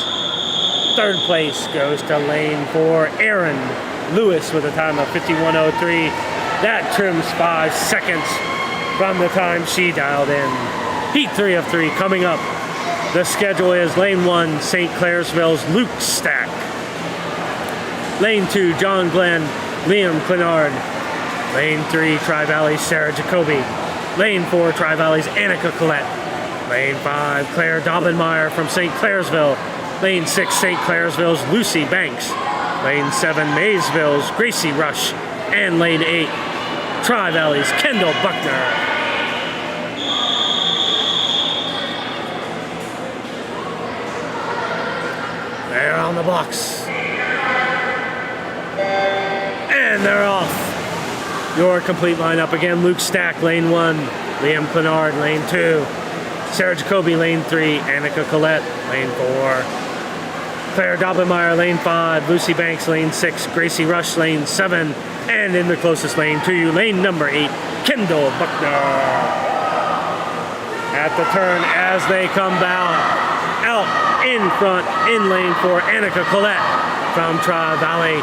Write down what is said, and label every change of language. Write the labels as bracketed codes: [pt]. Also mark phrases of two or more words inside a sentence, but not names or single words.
[en] Third place goes to lane 4, Aaron Lewis, with a time of 51.03. That trims 5 seconds from the time she dialed in. Heat 3 of 3 coming up. The schedule is lane 1, St. Clairsville's Luke Stack. Lane 2, John Glenn, Liam Clinard. Lane 3, Tri-Valley's Sarah Jacoby. Lane 4, Tri-Valley's Annika Collette. Lane 5, Claire Daubenmeyer from St. Clairsville. Lane 6, St. Clairsville's Lucy Banks. Lane 7, Maysville's Gracie Rush. And lane 8, Tri-Valley's Kendall Buckner. They're on the blocks. And they're off. Your complete lineup again, Luke Stack, lane 1, Liam Clinard, lane 2, Sarah Jacoby, lane 3, Annika Collette, lane 4, Claire Daubenmeyer, lane 5, Lucy Banks, lane 6, Gracie Rush, lane 7, and in the closest lane to you, lane number 8, Kendall Buckner. At the turn as they come out in front, in lane 4, Annika Collette from Tri-Valley.